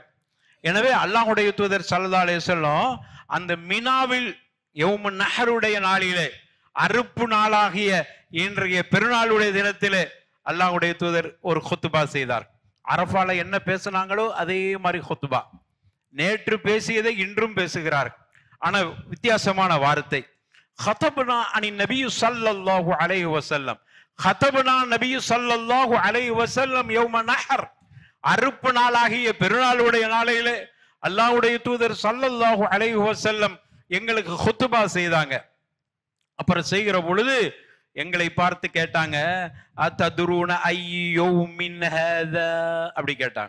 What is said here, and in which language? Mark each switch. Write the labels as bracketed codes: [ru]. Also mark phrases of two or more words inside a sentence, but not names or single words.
[ta] எனவே அல்லாஹ்வுடைய தூதர் [ar] صلى الله عليه وسلم [ta] அந்த மினாவில் யௌமு நஹருடைய நாளிலே, அறுப்பு நாளாகிய இன்றைய பெருநாளுடைய தினத்திலே அல்லாஹ்வுடைய தூதர் ஒரு குத்பா செய்தார். அரஃபால என்ன பேசினாங்களோ அதே மாதிரி குத்பா. நேற்று பேசியதை இன்றும் பேசுகிறார். ஆனா வித்தியாசமான வார்த்தை. [ar] خطبنا عن النبي صلى الله عليه وسلم خطبنا النبي صلى الله عليه وسلم يوم نحر. [ta] அறுப்பு நாளாகிய பெருநாளுடைய நாளையிலே அல்லாஹ்வுடைய தூதர் [ar] صلى الله عليه وسلم [ta] எங்களுக்கு குத்பா செய்தாங்க. அப்புறம் செய்கிற பொழுது எங்களை பார்த்து கேட்டாங்க, [ar] أتدرون أي يوم هذا, [ta] அப்படி கேட்டாங்க.